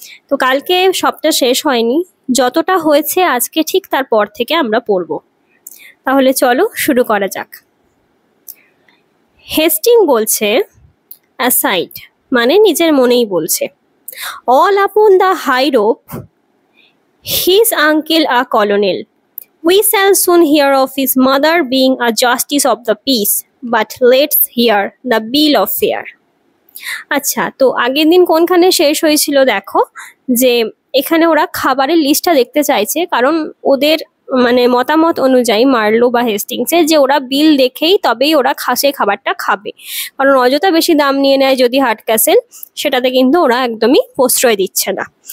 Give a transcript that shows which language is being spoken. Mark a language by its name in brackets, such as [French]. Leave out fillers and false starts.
[Bangla] তো কালকে সবটা শেষ হয়নি, যতটা হয়েছে আজকে ঠিক তারপর থেকে আমরা পড়ব। তাহলে চলো শুরু করা যাক। হেস্টিং বলছে অ্যাসাইড, মানে নিজের মনেই বলছে। [English] All upon the high rope his uncle a colonel. We shall soon hear of his mother being a justice of the peace, but let's hear the bill of fare. [Bangla] আচ্ছা, তো আগের দিন কোনখানে শেষ হয়েছিল দেখো, যে এখানে ওরা খাবারের লিস্টটা দেখতে চাইছে, কারণ ওদের মানে মতামত অনুযায়ী মার্লো বা হেস্টিংসের যে ওরা বিল দেখেই তবেই ওরা খাবারটা খাবে, কারণ অযথা বেশি দাম নিয়ে নেয় যদি হার্ট ক্যাসেল, সেটাতে কিন্তু ওরা একদমই প্রশ্রয় দিচ্ছে না।